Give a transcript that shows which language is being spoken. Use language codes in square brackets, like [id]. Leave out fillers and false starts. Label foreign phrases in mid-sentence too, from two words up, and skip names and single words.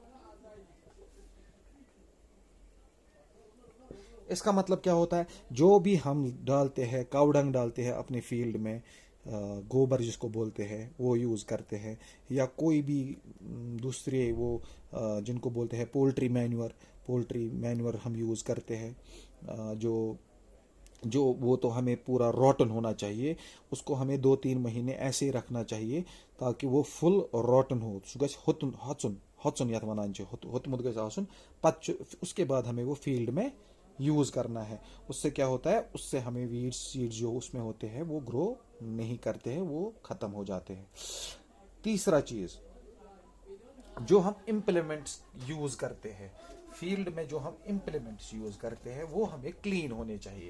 [hi] इसका मतलब क्या होता है, जो भी हम डालते हैं, कावडंग डालते हैं अपने फील्ड में, गोबर जिसको बोलते हैं वो यूज़ करते हैं, या कोई भी दूसरे वो जिनको बोलते हैं [en] poultry manure [hi] हम यूज़ करते हैं। जो जो वो तो हमें पूरा रॉटन होना चाहिए। उसको हमें 2-3 महीने ऐसे ही रखना चाहिए ताकि वो [en] full rotten [hi] हो। [ks] सु गछ हॉटसन यात वनान छ होतमुत गछ आसुन। [hi] उसके बाद हमें वो फील्ड में यूज करना है। उससे क्या होता है, उससे हमें [en] weed seed [hi] जो उसमें होते हैं वो ग्रो नहीं करते हैं, वो खत्म हो जाते हैं। तीसरा चीज, जो हम इम्प्लीमेंट्स यूज करते हैं फील्ड में, जो हम इम्प्लीमेंट्स यूज करते हैं वो हमें क्लीन होने चाहिए।